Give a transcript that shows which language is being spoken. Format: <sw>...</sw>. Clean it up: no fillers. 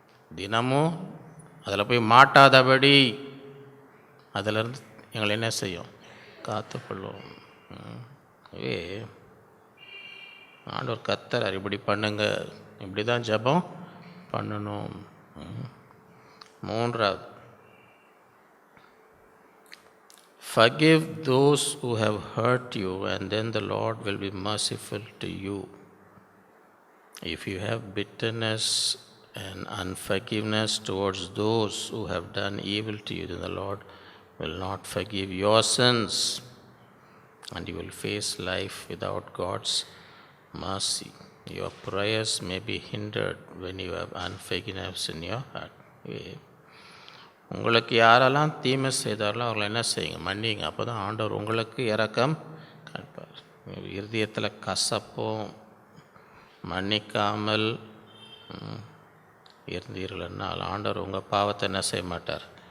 <ta>தினமும் அதில் போய் மாட்டாதபடி அதிலிருந்து எங்களை என்ன செய்யும்? காத்துக்கொள்வோம். ஆண்டவர் கத்தரார், இப்படி பண்ணுங்க, இப்படி தான் ஜெபம் பண்ணணும். மூன்றாவது,</ta> <en>forgive those who have hurt you and then the Lord will be merciful to you. If you have bitterness and unforgiveness towards those who have done evil to you, then the Lord will not forgive your sins and you will face life without God's mercy. Your prayers may be hindered when you have unforgiveness in your heart.</en> <ta>உங்களுக்கு யாரெல்லாம் தீமை செய்தார்களோ அவங்களை என்ன செய்யுங்க? மன்னிங்க. அப்போ தான் ஆண்டவர் உங்களுக்கு இரக்கம் காண்பார். இருதயத்தில் கசப்பும் மன்னிக்காமல் இருந்தீர்கள்னால் ஆண்டவர் உங்கள் பாவத்தை என்ன செய்ய மாட்டார்?</ta>